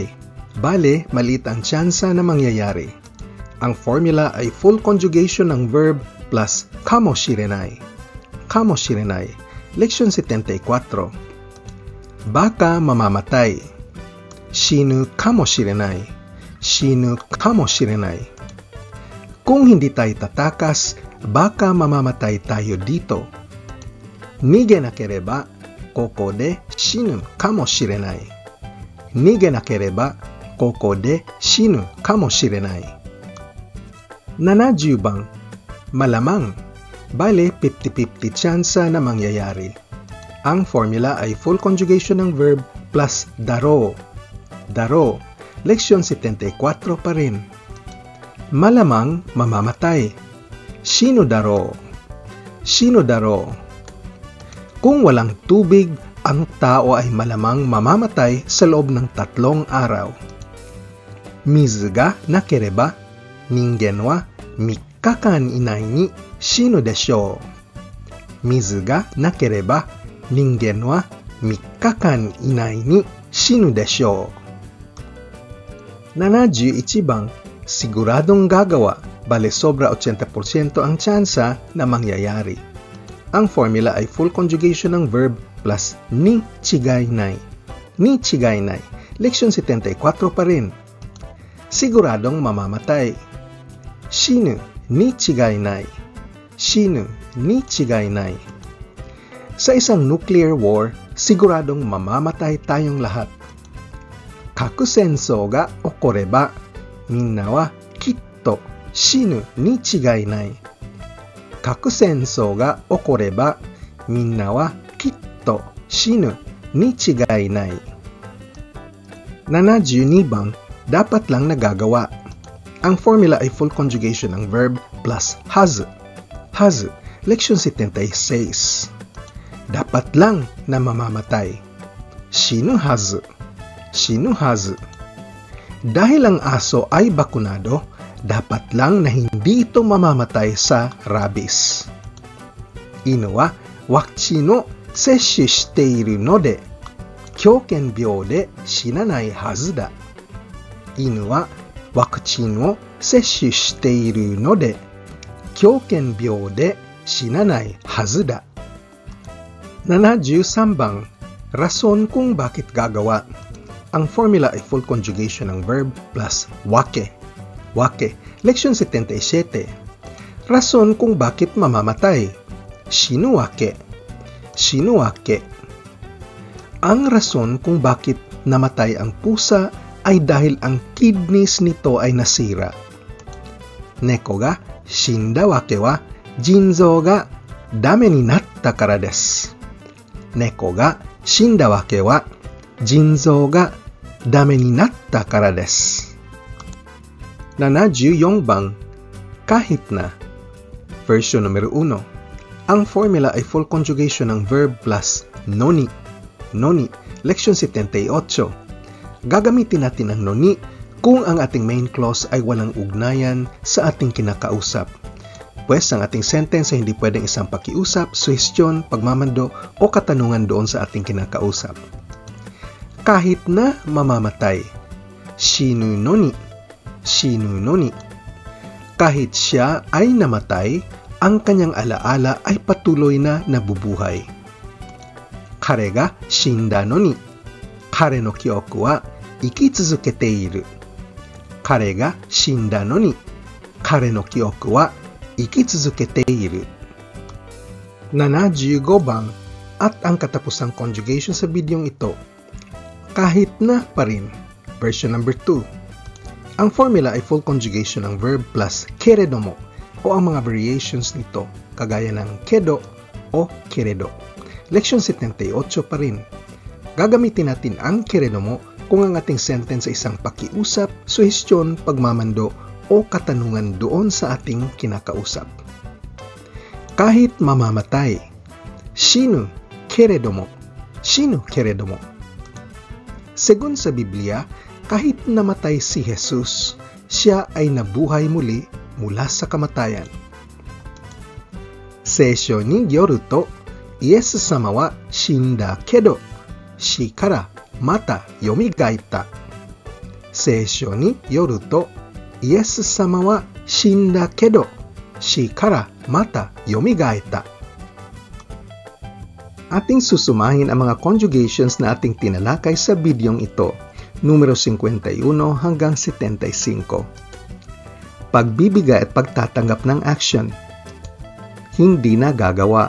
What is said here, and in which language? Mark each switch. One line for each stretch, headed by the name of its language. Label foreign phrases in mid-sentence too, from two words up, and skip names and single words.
Filipino: Bale, maliit ang tsansa na mangyayari. Ang formula ay full conjugation ng verb plus kamoshirenai. Kamoshirenai. Leksyon 74. Baka mamamatay.
Japanese: 死ぬかもしれない、死ぬかもしれない.
Filipino: Kung hindi tayo tatakas, baka mamamatay tayo dito.
Japanese: 逃げなければ、ここで死ぬかもしれない. 逃げなければ、ここで死ぬかもしれない.
Filipino: 70 bang, malamang. Bale, 50-50 tsansa na mangyayari. Ang formula ay full conjugation ng verb plus daro. Daro. Leksyon 74 pa rin. Malamang mamamatay.
Japanese: 死ぬだろう. 死ぬだろう.
Filipino: Kung walang tubig, ang tao ay malamang mamamatay sa loob ng 3 araw.
Japanese: 水がなければ、人間は 3 日間以内に死ぬでしょう。水がなければ人間は3日間以内に死ぬでしょ七十一番,
Filipino: siguradong gagawa, bale sobra 80% ang tsansa na mangyayari. Ang formula ay full conjugation ng verb plus
Japanese: に違いない. に違いない.
Filipino: Leksyon 74 pa rin. Siguradong mamamatay.
Japanese: 死ぬに違いない. 死ぬに違いない.
Filipino: Sa isang nuclear war, siguradong mamamatay tayong lahat.
Japanese: 核戦争が起これば、みんなはきっと死ぬに違いない. 核戦争が起これば、みんなはきっと死ぬに違いない.
Filipino: 72 bang, dapat lang nagagawa. Ang formula ay full conjugation ng verb plus hazu. Hazu, leksyon 76. Dapat lang na mamamatay.
Japanese: 死ぬはず。死ぬはず.
Filipino: Dahil ang aso ay bakunado, dapat lang na hindi ito mamamatay sa rabies.
Japanese: 犬はワクチンを接種しているので、狂犬病で死なないはずだ. 犬はワクチンを接種しているので、狂犬病で死なないはずだ.
Filipino: 73 bang, rason kung bakit gagawa. Ang formula ay full conjugation ng verb plus wake. Wake, leksyon 77. Rason kung bakit mamamatay.
Japanese: 死ぬわけ。死ぬわけ.
Filipino: Ang rason kung bakit namatay ang pusa ay dahil ang kidneys nito ay nasira.
Japanese: 猫が死んだわけは腎臓がダメになったからです. 猫が死んだわけは腎臓がダメになったからです.
Filipino: 74 bang, kahit na. Version numero 1. Ang formula ay full conjugation ng verb plus noni. Noni, leksyon 78. Gagamitin natin ang noni kung ang ating main clause ay walang ugnayan sa ating kinakausap. Pwes ang ating sentence ay hindi pwedeng isang pakiusap, suhestyon, pagmamando o katanungan doon sa ating kinakausap. Kahit na mamamatay.
Japanese: 死ぬのに. 死ぬのに.
Filipino: Kahit siya ay namatay, ang kanyang alaala ay patuloy na nabubuhay.
Japanese: 彼が死んだのに、彼の曲は生き続けている. 彼が死んだのに、彼の曲は生き続けている.
Filipino: 75 bang, at ang katapusang conjugation sa bidyong ito. Kahit na pa rin. Version number 2. Ang formula ay full conjugation ng verb plus keredomo o ang mga variations nito kagaya ng kedo o keredo. Leksyon 78 pa rin. Gagamitin natin ang keredomo kung ang ating sentence ay isang pakiusap, suhestyon, pagmamando o katanungan doon sa ating kinakausap. Kahit mamamatay.
Japanese: 死ぬけれども。死ぬけれども.
Filipino: Segun sa Biblia, kahit namatay si Jesus, siya ay nabuhay muli mula sa kamatayan.
Japanese: 聖書によると、イエス様は死んだけど、死からまた蘇った. 聖書によると、イエス様は死んだけど、死からまた蘇った.
Filipino: Ating susumahin ang mga conjugations na ating tinalakay sa bidyong ito. Numero 51 hanggang 75. Pagbibigay at pagtatanggap ng action. Hindi na gagawa.